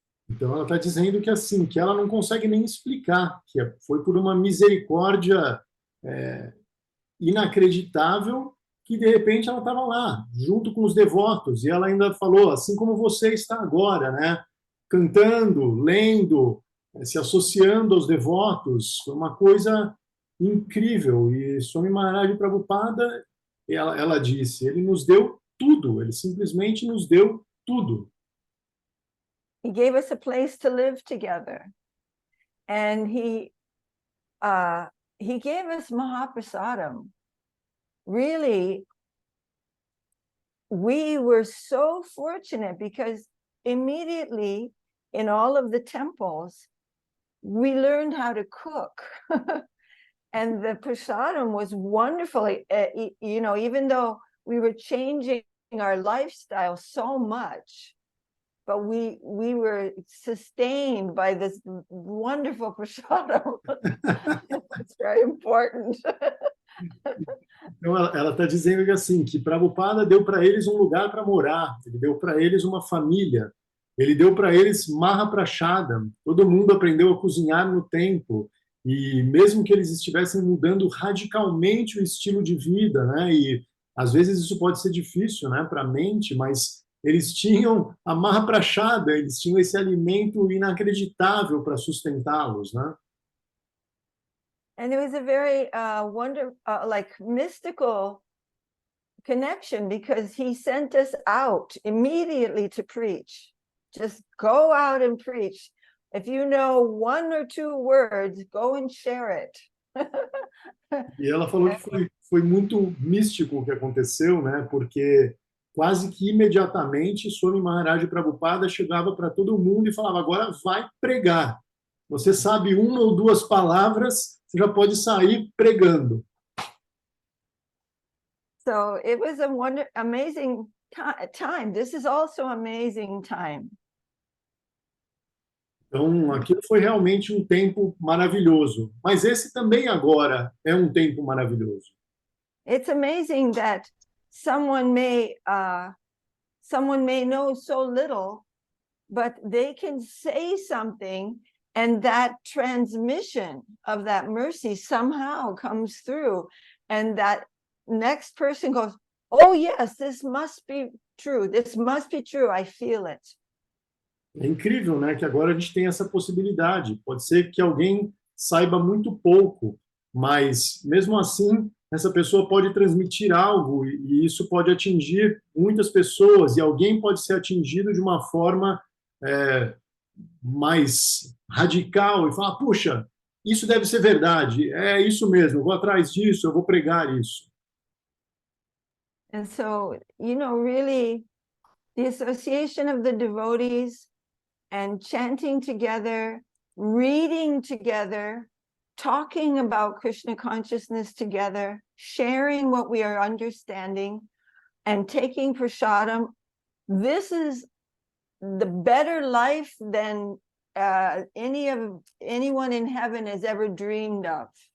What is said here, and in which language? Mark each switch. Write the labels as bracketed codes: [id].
[pt] Então ela está dizendo que assim, que ela não consegue nem explicar, que foi por uma misericórdia inacreditável que de repente ela estava lá, junto com os devotos, e ela ainda falou, assim como você está agora, né? Cantando, lendo, se associando aos devotos, foi uma coisa incrível. E Swami Maharaj Prabhupada, ela disse, ele nos deu tudo, ele simplesmente nos deu tudo. [en] He gave us a place to live together. And he gave us Mahaprasadam. Really, we were so fortunate because immediately in all of the temples, we learned how to cook. And the prasadam was wonderful. You know, even though we were changing our lifestyle so much, but we were sustained by this wonderful prasadam. It's very important. [pt] Então, ela está dizendo que assim, que Prabhupada deu para eles um lugar para morar, ele deu para eles uma família, ele deu para eles Mahaprashadam, todo mundo aprendeu a cozinhar no templo, e mesmo que eles estivessem mudando radicalmente o estilo de vida, né, e às vezes isso pode ser difícil, né, para a mente, mas eles tinham a Mahaprashada, eles tinham esse alimento inacreditável para sustentá-los, né? [en] And it was a very like mystical connection because he sent us out immediately to preach. Just go out and preach. If you know 1 or 2 words, go and share it. [pt] E ela falou que foi muito místico o que aconteceu, né? Porque quase que imediatamente Swami Maharaj Prabhupada chegava para todo mundo e falava, agora vai pregar. Você sabe 1 ou 2 palavras, você já pode sair pregando. [en] So it was a amazing time. This is also amazing time. [pt] Então, aquilo foi realmente um tempo maravilhoso. Mas esse também agora é um tempo maravilhoso. [en] It's amazing that someone may know so little, but they can say something, and that transmission of that mercy somehow comes through, and that next person goes, oh yes, this must be true. This must be true. I feel it. [pt] É incrível, né, que agora a gente tem essa possibilidade. Pode ser que alguém saiba muito pouco, mas mesmo assim, essa pessoa pode transmitir algo e isso pode atingir muitas pessoas e alguém pode ser atingido de uma forma mais radical e falar, puxa, isso deve ser verdade, é isso mesmo, eu vou atrás disso, eu vou pregar isso. [en] And so, you know, really, the association of the devotees and chanting together, reading together, talking about Krishna consciousness together, sharing what we are understanding, and taking prasadam, this is the better life than anyone in heaven has ever dreamed of.